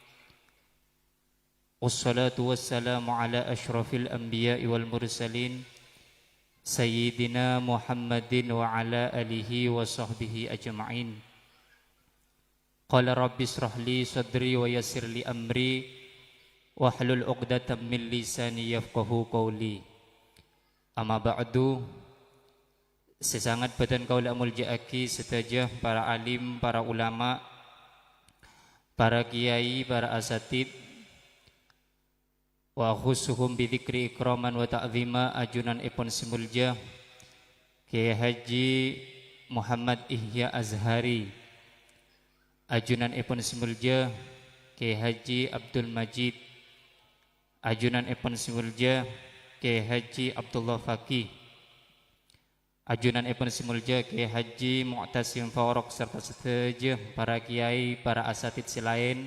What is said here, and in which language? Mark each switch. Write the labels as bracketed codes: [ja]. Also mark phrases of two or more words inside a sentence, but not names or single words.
[ar] والصلاة والسلام على أشرف الأنبياء والمرسلين سيدنا محمد وعلى آله وصحبه أجمعين. قال رب اشرح لي صدري ويسر لي أمري واحلل عقدة من لساني يفقهوا قولي. أما بعد. [mad] Sesangat badan kaula muljaaki setajah para alim, para ulama, para kiai, para asatid, [ar] وخصوصهم بذكر إكراما وتعظيما [mad] ajunan ipun simulja Kiai Haji Muhammad Ihya Azhari, ajunan ipun simulja Kiai Haji Abdul Majid, ajunan ipun simulja Kiai Haji Abdullah Faqih, ajunan ipun simulja Kiai Haji Mu'tasim Farok, serta setajah para kiai, para asatid silain.